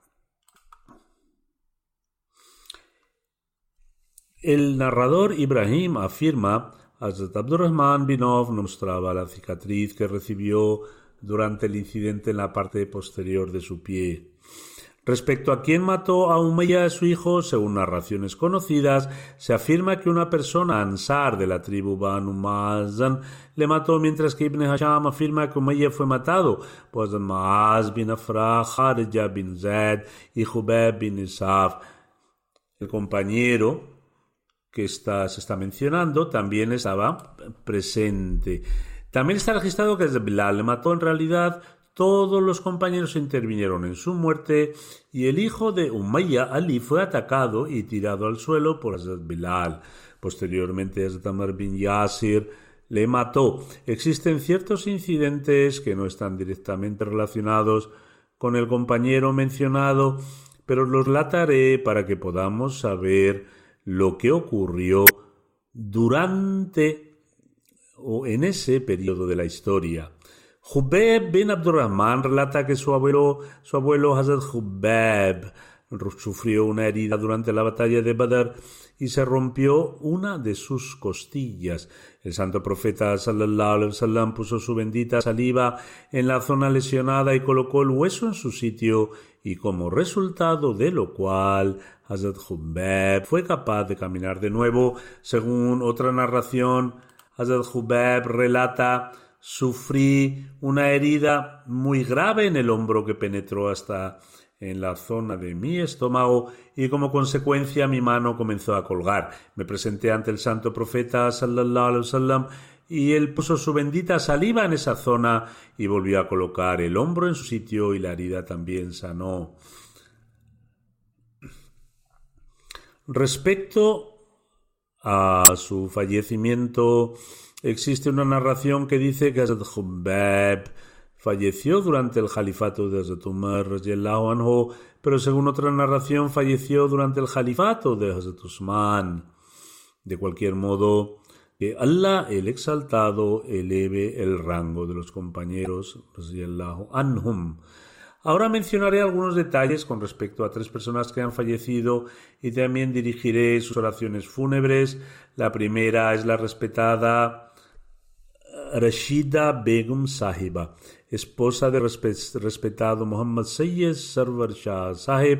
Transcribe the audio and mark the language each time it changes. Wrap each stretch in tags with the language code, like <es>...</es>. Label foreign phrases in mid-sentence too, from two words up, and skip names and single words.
<es>El narrador Ibrahim afirma: Hazrat Abdurrahman bin Auf mostraba la cicatriz que recibió durante el incidente en la parte posterior de su pie. Respecto a quién mató a Umayya y a su hijo, según narraciones conocidas, se afirma que una persona ansar de la tribu Banu Mazan le mató, mientras que Ibn Hasham afirma que Umayya fue matado por Maaz bin Afra, Kharija bin Zaid y Jubeb bin Isaf. El compañero que se está mencionando también estaba presente. También está registrado que Hazrat Bilal le mató. En realidad, todos los compañeros intervinieron en su muerte y el hijo de Umayya, Ali, fue atacado y tirado al suelo por Hazrat Bilal. Posteriormente, Hazrat Amr bin Yasir le mató. Existen ciertos incidentes que no están directamente relacionados con el compañero mencionado, pero los relataré para que podamos saber lo que ocurrió durante o en ese periodo de la historia. Jubeb bin Abdurrahman relata que su abuelo Hazrat Jubeb sufrió una herida durante la batalla de Badr y se rompió una de sus costillas. El santo profeta</es> <ar>صلى الله عليه وسلم</ar> <es>puso su bendita saliva en la zona lesionada y colocó el hueso en su sitio, y como resultado de lo cual Hazrat Jubeb fue capaz de caminar de nuevo. Según otra narración, Hazrat Jubeb relata: sufrí una herida muy grave en el hombro que penetró hasta en la zona de mi estómago y como consecuencia mi mano comenzó a colgar. Me presenté ante el santo profeta</es> <ar>صلى الله عليه وسلم</ar> <es>y él puso su bendita saliva en esa zona y volvió a colocar el hombro en su sitio y la herida también sanó. Respecto a su fallecimiento, existe una narración que dice que Hazrat Jubeb falleció durante el califato de Hazrat Umar</es> <ar>رضي الله عنه,</ar> <es>pero según otra narración falleció durante el califato de Hazrat Usman. De cualquier modo, que Allah el Exaltado eleve el rango de los compañeros</es> <ar>رضي الله عنهم.</ar> <es>Ahora mencionaré algunos detalles con respecto a 3 personas que han fallecido y también dirigiré sus oraciones fúnebres. La primera es la respetada Rashida Begum Sahiba, esposa del respetado Muhammad Sayyid Sarwar Shah Sahib.</es>